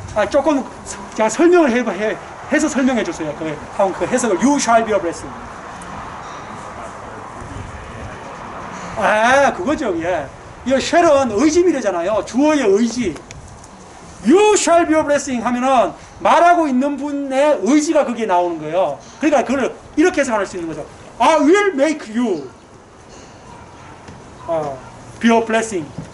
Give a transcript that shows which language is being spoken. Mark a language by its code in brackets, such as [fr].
[ko] 조금 제가 설명을 해서 설명해 주세요. 그 해석을 [en] You shall be a blessing. [ko] 그거죠. 예. 이 shall은 의지미래잖아요. 주어의 의지. [en] You shall be a blessing [ko] 하면은 말하고 있는 분의 의지가 거기에 나오는 거예요. 그러니까 그걸 이렇게 해석할 수 있는 거죠. [en] I will make you be a blessing.